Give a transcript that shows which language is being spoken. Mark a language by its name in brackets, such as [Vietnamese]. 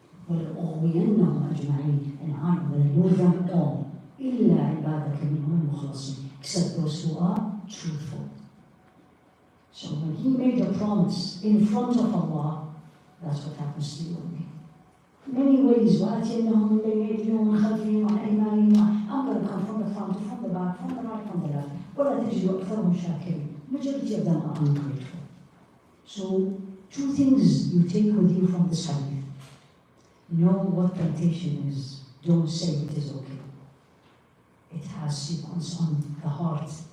[Arabic] وَلَأُغْوِيَنَّهُمْ أَجْمَعِينَ. [English] And I'm going to lure them all. [Arabic] إِلَّا عِبَادَكَ مِنْهُمُ الْمُخْلَصِينَ. [English] Except those who are truthful. So when he made a promise in front of Allah, that's what happens to you and me. Many ways, [Arabic] وَأَتِيَنَّهُمْ مِنْ أَيْدِيهِمْ وَمِنْ خَلْفِهِمْ وَعَنْ أَيْمَانِهِمْ. [English] I'm going to come from the front, from the back, from the right, from the left. [Arabic] وَلَا تَجِدُ أَكْثَرَهُمْ شَاكِرِينَ. [English] Majority of them are ungrateful. So Two things you take with you from this hadith. Know what temptation is. Don't say it is okay. It has sequence on the heart.